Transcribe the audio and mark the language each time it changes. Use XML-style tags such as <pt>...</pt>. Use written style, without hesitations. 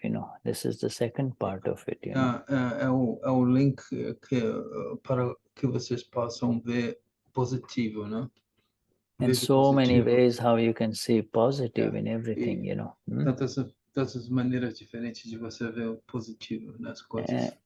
<en>You know, this is the second part of it. You know,</en> <pt>é o link para que vocês possam ver positivo, né?</pt> <en>in so many ways how you can see positive in everything, you know.</en> <pt>Tantas maneiras diferentes de você ver o positivo nas coisas.</pt>